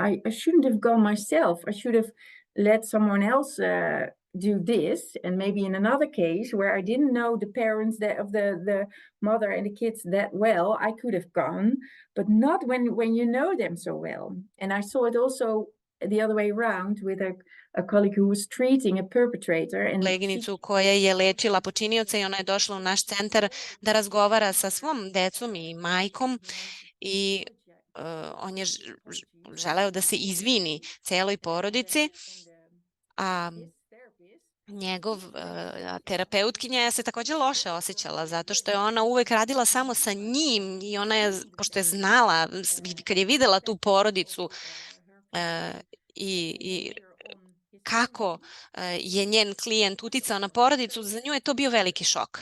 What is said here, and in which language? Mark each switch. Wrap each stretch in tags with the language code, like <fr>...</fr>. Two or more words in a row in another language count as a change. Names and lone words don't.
<en>I shouldn't have gone myself. I should have let someone else do this. And maybe in another case where I didn't know the parents of the mother and the kids that well, I could have gone, but not when you know them so well. And I saw it also the other way around with a colleague who was treating a perpetrator. And</en> <sr>koleginicu koja je lečila počinioca i ona je došla u naš centar da razgovara sa svom decom i majkom i on je želeo da se izvini celoj porodici, a njegov terapeutkinja se takođe loše osjećala zato što je ona uvek radila samo sa njim i ona je, pošto je znala, kad je videla tu porodicu i kako je njen klijent uticao na porodicu, za nju je to bio veliki šok.</sr>